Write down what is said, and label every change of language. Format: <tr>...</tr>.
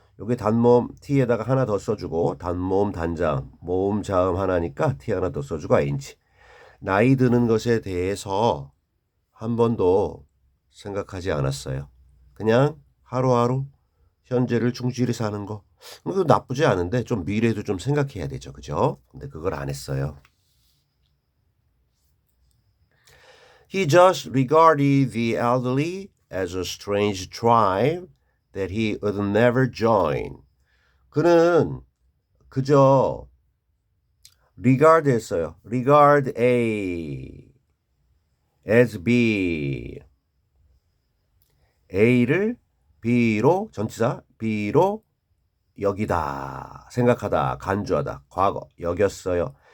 <ko>여기 단모음 t에다가 하나 더 써주고 단모음 단자음 모음 자음 하나니까 t 하나 더 써주고 ing 나이 드는 것에 대해서 한 번도 생각하지 않았어요. 그냥 하루하루 현재를 충실히 사는 거 그거 나쁘지 않은데 좀 미래도 좀 생각해야 되죠. 그죠? 근데 그걸 안 했어요.</ko> <en>He just regarded the elderly as a strange tribe that he would never join.</en> <ko>그는 그저 regard 했어요.</ko> <en>regard A as B.</en> <ko>A를 B로 전치사 B로 여기다 생각하다 간주하다 과거 여겼어요.</ko>